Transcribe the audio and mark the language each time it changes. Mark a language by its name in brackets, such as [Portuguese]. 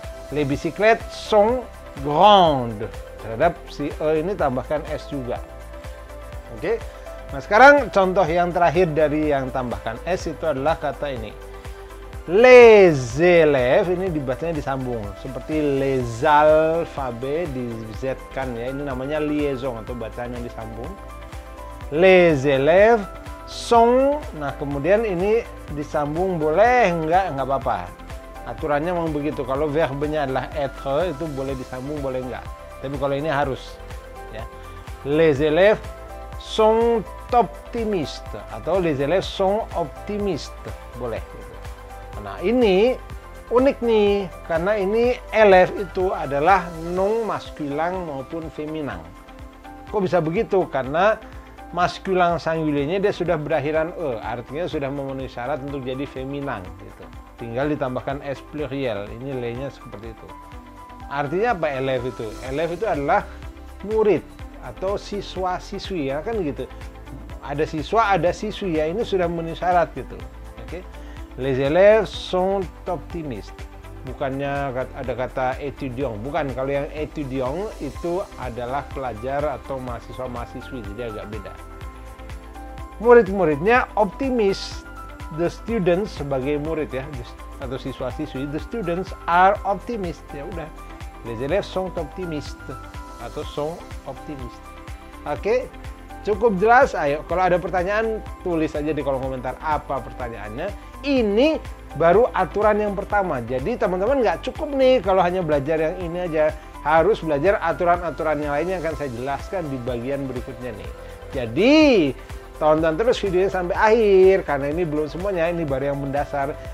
[French] Les bicyclettes sont grandes. [Indonesian] Terhadap si E ini tambahkan S juga. Oke. Nah, sekarang contoh yang terakhir dari yang tambahkan S itu adalah kata ini. [French] Les élèves, [Indonesian] ini dibacanya disambung. Seperti les alphabets di Z kan ya. Ini namanya liaison atau bacaan yang disambung. [French] Les élèves sont, [Indonesian] nah kemudian ini disambung boleh enggak apa-apa. Aturannya memang begitu. Kalau verbnya adalah être itu boleh disambung, boleh enggak. Tapi kalau ini harus ya. [French] Les élèves sont optimistes [Indonesian] atau [French] les élèves sont optimistes, [Indonesian] boleh gitu. Nah, ini unik nih karena ini élève itu adalah nom maskulang maupun feminang. Kok bisa begitu? Karena maskulang singuliernya dia sudah berakhiran E, artinya sudah memenuhi syarat untuk jadi feminang gitu. Tinggal ditambahkan S pluriel, ini le-nya seperti itu. Artinya apa élève itu? Élève itu adalah murid atau siswa-siswi ya kan gitu. Ada siswa, ada siswi ya, ini sudah memenuhi syarat gitu. Oke. [French] Les élèves sont optimistes. [Indonesian] Bukannya ada kata étudiant, bukan. Kalau yang étudiant itu adalah pelajar atau mahasiswa-mahasiswi, jadi agak beda. Murid-muridnya optimis. [English] The students [Indonesian] sebagai murid ya, atau siswa-siswi, [English] the students are optimistes. [Indonesian] Ya udah. [French] Les élèves sont optimistes atau sont optimistes. Oke. [Indonesian] Cukup jelas? Ayo, kalau ada pertanyaan, tulis aja di kolom komentar apa pertanyaannya. Ini baru aturan yang pertama. Jadi teman-teman nggak cukup nih kalau hanya belajar yang ini aja. Harus belajar aturan-aturan yang lainnya akan saya jelaskan di bagian berikutnya nih. Jadi, tonton terus videonya sampai akhir, karena ini belum semuanya, ini baru yang mendasar.